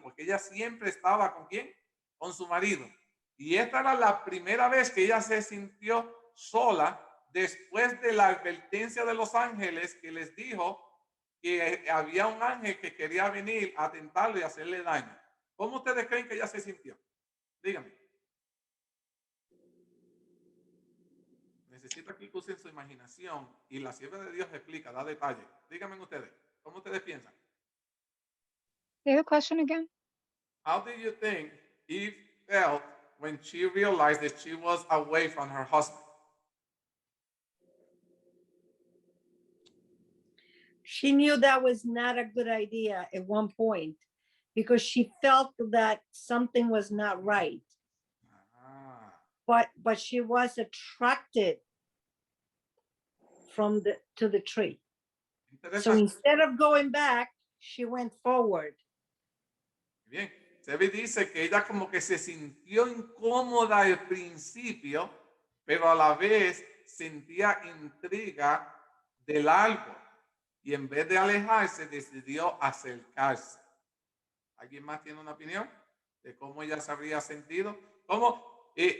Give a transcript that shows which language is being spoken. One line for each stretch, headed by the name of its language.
Spanish: Porque ella siempre estaba ¿con quién? Con su marido. Y esta era la primera vez que ella se sintió sola después de la advertencia de los ángeles que les dijo que había un ángel que quería venir a tentarlo y hacerle daño. ¿Cómo ustedes creen que ella se sintió? Díganme. Necesito aquí que usen su imaginación y la sierva de Dios explica, da detalles. Díganme ustedes, ¿cómo ustedes piensan?
English: Say the question again. How do you think Eve felt when she realized that she was away from her husband? She knew that was not a good idea at one point because she felt that something was not right. But she was attracted to the tree. So instead of going back, she went forward.
Spanish: Bien, Sebi dice que ella como que se sintió incómoda al principio, pero a la vez sentía intriga del árbol y en vez de alejarse decidió acercarse. ¿Alguien más tiene una opinión de cómo ella se habría sentido? ¿Cómo?